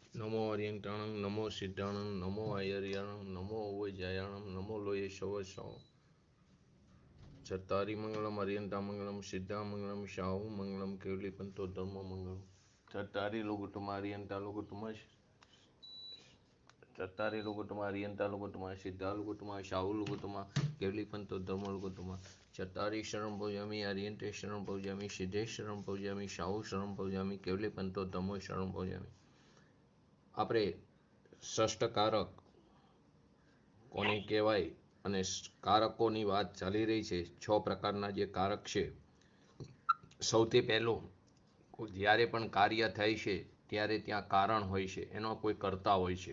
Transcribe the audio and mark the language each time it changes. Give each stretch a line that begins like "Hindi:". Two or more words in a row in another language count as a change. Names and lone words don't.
Prakrit languages: नमो अर्यंताणं नमो सिद्धाणं नमो आयर्याणं नमो उवैजायाणं नमो लोये शवशव चत्तारि मंगलम अर्यंतामंगलम सिद्धामंगलम शाहुमंगलम केवलीपंतो धर्ममंगलम चत्तारि लोकुत्तमा अर्यंता लोकुत्तमा चत्तारि लोकुत्तमा अर्यंता लोकुत्तमा सिद्धा लोकुत्तमा शाहु लोकुत्तमा केवलीपंतो धर्म लोकुत्तमा चत्तारि शरणं भजामि अर्यन्ते शरणं भजामि सिद्धे शरणं भजामि शाहु शरणं भजामि केवलीपंतो धर्म शरणं भजामि।
Gujarati: આપણે ષષ્ઠકારક કોને કહેવાય અને કારકોની વાત ચાલી રહી છે। 6 પ્રકારના જે કારક છે, સૌથી પહેલું જ્યારે પણ કાર્ય થાય છે ત્યારે ત્યાં કારણ હોય છે, એનો કોઈ કર્તા હોય છે।